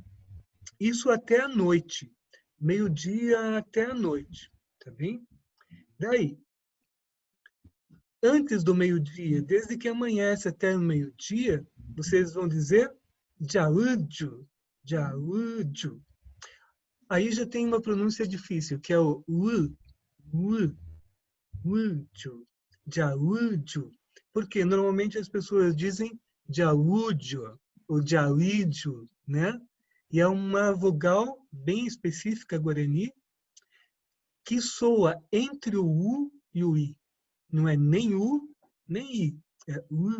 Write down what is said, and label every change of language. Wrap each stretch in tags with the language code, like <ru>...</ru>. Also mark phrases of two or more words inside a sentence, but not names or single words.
<pt>Isso até a noite. Meio-dia até a noite. Tá bem? Daí, antes do meio-dia, desde que amanhece até o meio-dia, vocês vão dizer Jauju. Jauju. Aí já tem uma pronúncia difícil, que é o U. U. Uju. Jauju. Porque normalmente as pessoas dizem Jauju ou Jauiju, né? E é uma vogal bem específica guarani que soa entre o U e o I. Não é nem U, nem I. É U.</pt>